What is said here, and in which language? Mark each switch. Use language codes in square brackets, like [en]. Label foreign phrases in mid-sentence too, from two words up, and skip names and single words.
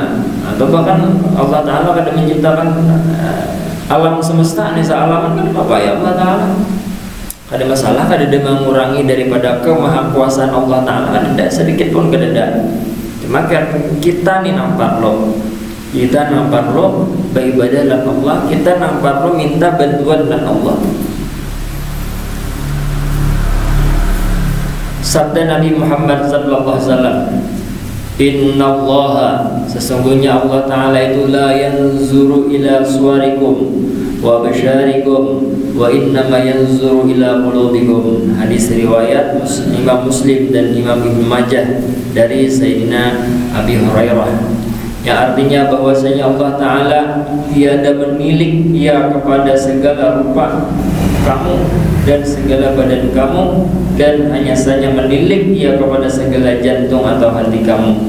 [bjn] Atau bahkan Allah Ta'ala kada menciptakan alam semesta ini sealaman, kan apa ya Allah Ta'ala. Kada masalah, kada ada mengurangi daripada kemahakuasaan Allah Ta'ala, kada sedikit pun kada ada. Cuma kita nih nampak lo, kita nampak lo beribadah dan Allah, kita nampak lo minta bantuan dan Allah. Sabda Nabi Muhammad [ar] صلى الله عليه وسلم, إن الله, [bjn] sesungguhnya Allah Ta'ala itu [ar] لا ينظر إلى صوركم وبشاركم وإنما ينظر إلى قلوبكم. [bjn] Hadis riwayat Imam Muslim dan Imam Ibnu Majah dari Sayyidina Abi Hurairah, yang artinya bahwasanya Allah Ta'ala tiada menilik ia kepada segala rupa kamu dan segala badan kamu, dan hanya saja menilik ia kepada segala jantung atau hati kamu.